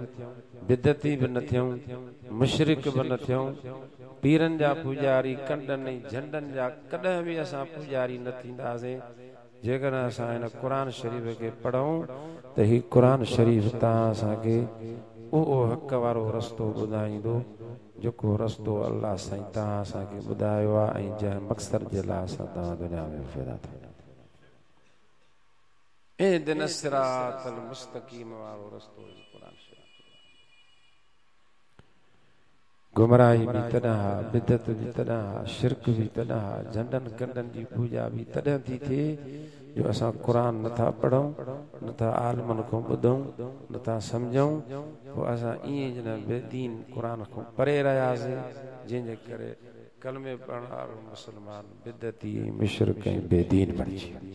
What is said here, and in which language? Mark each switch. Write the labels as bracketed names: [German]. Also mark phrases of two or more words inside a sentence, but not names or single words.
[Sindhi] बिदती बि न थियूं, मुशरिक बि न थियूं, पीरनि जा पुजारी कंडनि झंडनि जा कॾहिं बि असां पुजारी न थींदासीं जेकॾहिं असां हिन कुरान शरीफ खे पढ़ूं त ही कुरान शरीफ तव्हां असांखे उहो हक़ वारो रस्तो ॿुधाईंदो जेको रस्तो अल्लाह साईं तव्हां असांखे ॿुधायो आहे ऐं जंहिं मक़सद जे लाइ असां तव्हां दुनिया में पैदा थिया। [Arabic] اهدنا الصراط المستقيم [Sindhi] वारो रस्तो कुरान शरीफ। गुमराही भी तॾहिं, बिदत भी तॾहिं, शिरक भी तॾहिं, झंडनि कंडनि जी पूजा भी तॾहिं थी थिए जो असां कुरान नथा पढ़ूं, नथा आलमनि खां ॿुधूं, नथा सम्झूं, पोइ असां ईअं जन बेदीन कुरान खां परे रहियासीं जंहिंजे करे कलमे पढ़ण वारो मुस्लमान बिदती मुशरिक ऐं बेदीन बणिजी।